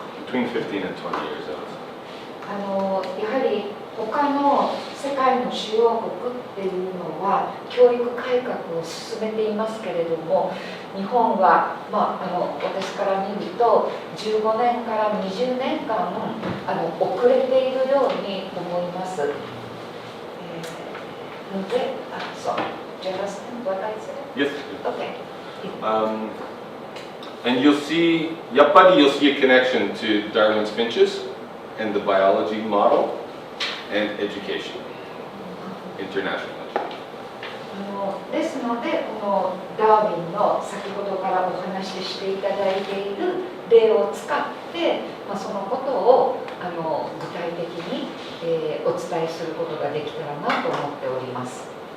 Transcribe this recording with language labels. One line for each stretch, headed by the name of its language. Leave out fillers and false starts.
English: Between 15 and 20 years, I would say.
Japanese: やはり他の世界の主要国っていうのは教育改革を進めていますけれども、日本は、私から見ると15年から20年間遅れているように思います。ので、そう、
English: do you understand what I said? Yes. Okay. And you'll see a connection to Darwin's Finches and the biology model and education, international education.
Japanese: ですので、このダーウィンの先ほどからお話ししていただいている例を使って、そのことを具体的に、お伝えすることができたらなと思っております。